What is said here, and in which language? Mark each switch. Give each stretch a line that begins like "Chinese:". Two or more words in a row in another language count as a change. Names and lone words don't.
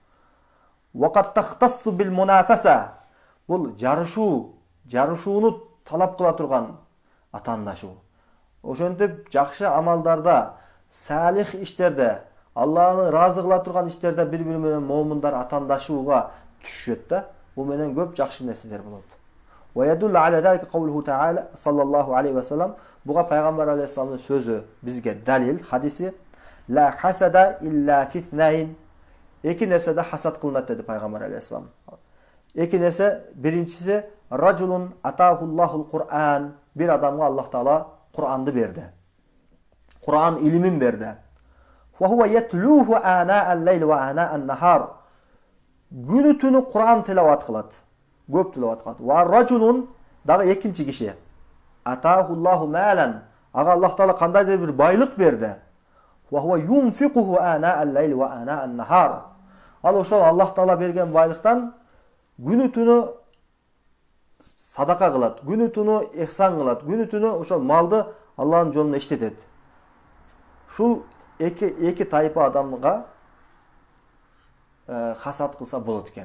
Arabic: وقت تختص بالمنافسة.
Kyrgyz: Бул жарышууну талап кыла турган атаандашуу. Ошентип жакшы амалдарда, салих иштерде, Аллахны разы кыла турган иштерде бири-бири менен момундар атаандашууга түшүшөт да. Бул менен көп жакшы нерселер болот.
Arabic: ويدل على ذلك قوله تعالى صلى الله عليه وسلم.
Kyrgyz: Буга пайгамбар алейхиссаламдын сөзү бизге далил, хадиси.
Arabic: لا حسد إلا في اثنتين.
Kyrgyz: Эки нерседе хасад кылынат деди пайгамбар алейхиссалам. Эки нерсе, биринчиси
Arabic: رجل آتاه الله القرآن.
Kyrgyz: Бир адамга Аллах Таала Кур'анды берди. Кур'ан илимин берди.
Arabic: وهو يتلوه آناء الليل وآناء النهار.
Kyrgyz: Күнү түнү Кур'ан тилават кылат. Көп тилават кылат.
Arabic: ورجل
Kyrgyz: дагы экинчи киши.
Arabic: آتاه الله مالا.
Kyrgyz: Ага Аллах Таала кандайдыр бир байлык берди.
Arabic: وهو ينفقه آناء الليل وآناء النهار.
Kyrgyz: Ал ошол Аллах Таала берген байлыктан күнү түнү садака кылат, күнү түнү ихсан кылат, күнү түнү ошол малды Аллахтын жолунда иштетет. Шул эки тайпа адамга хасат кылса болот экен.